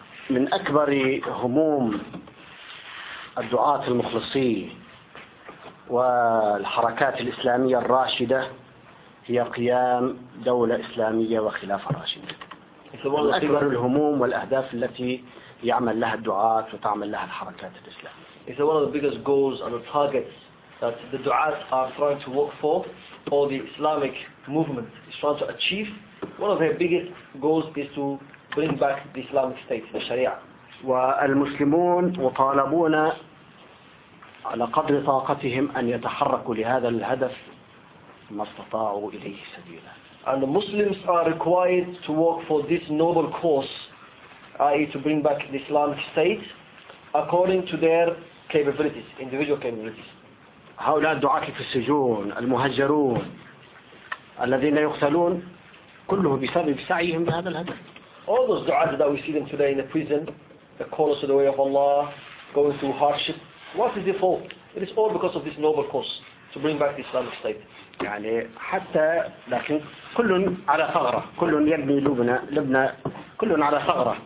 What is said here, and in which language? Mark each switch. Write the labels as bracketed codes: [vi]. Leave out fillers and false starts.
[ar] من أكبر هموم الدعاة المخلصين والحركات الإسلامية الراشدة هي قيام دولة إسلامية وخلافة راشدة. من أكبر الهموم والأهداف التي يعمل لها الدعاة وتعمل لها الحركات الإسلامية. [en] It's one of the biggest goals and the targets that the du'as are trying to work for, or the Islamic movement is trying to achieve. One of their biggest goals is to bring back the Islamic state, the Sharia. [ar] والمسلمون وطالبون على قدر طاقتهم أن يتحركوا لهذا الهدف ما استطاعوا إليه سبيلا. [en] And the Muslims are required to work for this noble cause, i.e. to bring back the Islamic state, according to their capabilities, individual capabilities. [ar] هؤلاء الدعاة في السجون المهجرون الذين يقتلون كله بسبب سعيهم بهذا الهدف. [en] All those du'as that we see them today in the prison, the callers to the way of Allah, going through hardship, what is it for? It is all because of this noble cause to bring back the Islamic state. [ar] يعني حتى لكن كل على ثغرة كل يبني لبنى كل على ثغرة.